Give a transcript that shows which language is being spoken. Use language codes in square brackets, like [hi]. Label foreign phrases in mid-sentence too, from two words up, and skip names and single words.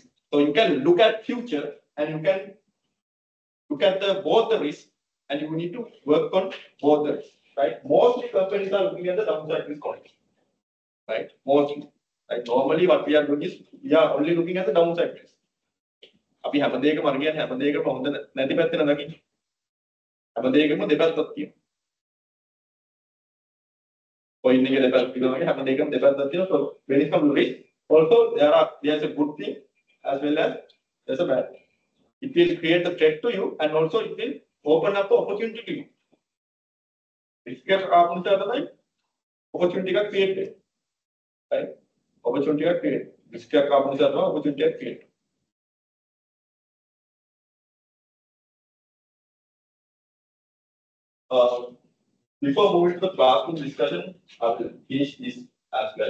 [en] So you can look at future and you can look at both the risk and you need to work on both the risk, right? Mostly companies are looking at the downside risk only, right? Mostly. Like normally what we are doing is we are only looking at the downside risk. [si] අපි හැම දෙයකම අරගෙන හැම දෙයකම හොඳ නැති පැත්ත නේද? හැම දෙයකම දෙපැත්තක් තියෙනවා. Point එකේ දෙපැත්ත තියෙනවා වගේ හැම දෙයකම දෙපැත්තක් තියෙනවා. [en] So when it comes to risk, also there's a good thing as well as there's a bad thing. It will create a threat to you and also it will open up an opportunity to you. [si] Risk එක ආපුණට තමයි opportunity එකක් create වෙන්නේ. [en] Right? Opportunity are created. Risk are opportunity are created. Before moving to the classroom discussion, I will finish this as well.